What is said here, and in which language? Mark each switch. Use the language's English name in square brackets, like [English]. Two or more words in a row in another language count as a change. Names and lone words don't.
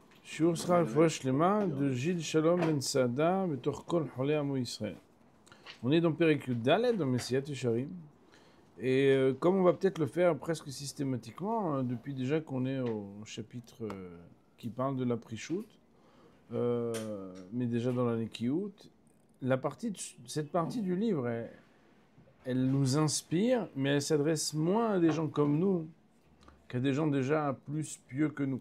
[Hebrew] שיעור שכר רפואה שלמה de Gilles Shalom Ben Saada בתוך כל חולי עמו ישראל. [French] On est dans [Hebrew] פרק יוד דלת, [French] dans Messiat Yesharim. Et comme on va peut-être le faire presque systématiquement, depuis déjà qu'on est au chapitre qui parle de la Prichout, mais déjà dans la Nekiout, cette partie du livre, elle nous inspire, mais elle s'adresse moins à des gens comme nous qu'à des gens déjà plus pieux que nous.